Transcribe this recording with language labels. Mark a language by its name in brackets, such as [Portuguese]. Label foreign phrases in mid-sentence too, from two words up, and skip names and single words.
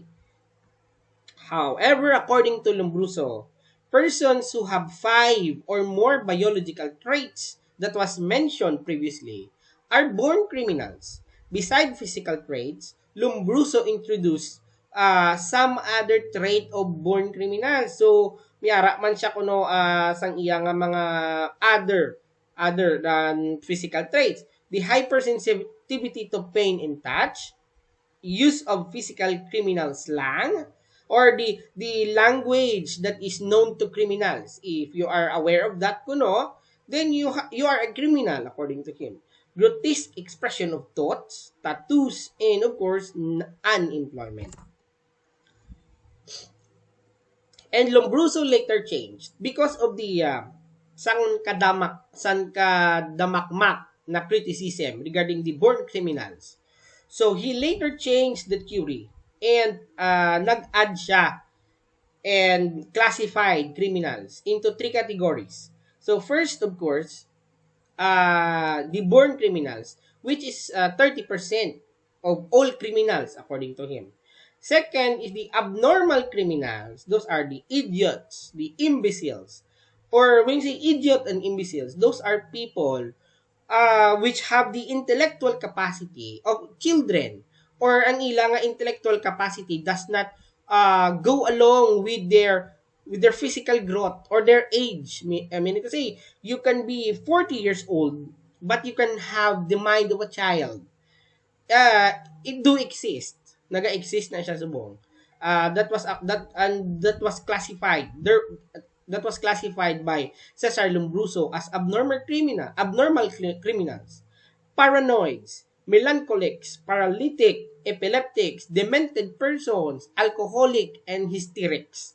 [English] However, according to Lombroso, persons who have 5 or more biological traits that was mentioned previously are born criminals. Beside physical traits, Lombroso introduced some other trait of born criminals. So, [Hiligaynon] miyara man siya kuno sang iya nga mga [English] other than physical traits. The hypersensitivity to pain and touch, use of physical criminal slang, or the language that is known to criminals. If you are aware of that kuno, then you are a criminal according to him. Grotesque expression of thoughts, tattoos, and of course unemployment. And Lombroso later changed because of the [Hiligaynon] kadamakmak na [English] criticism regarding the born criminals. So he later changed the theory and [Hiligaynon] nag-add siya [English] and classified criminals into 3 categories. So first, of course, the born criminals, which is 30% of all criminals according to him. Second is the abnormal criminals. Those are the idiots, the imbeciles. Or when you say idiot and imbeciles, those are people which have the intellectual capacity of children, or [Hiligaynon] ang ilang [English] intellectual capacity does not go along with their physical growth or their age. I mean to say, you can be 40 years old but you can have the mind of a child. It do exist. [Hiligaynon] Naga-exist na siya subong. [English] That was classified. That was classified by Cesar Lombroso as abnormal criminals, paranoids, melancholics, paralytic, epileptics, demented persons, alcoholic, and hysterics.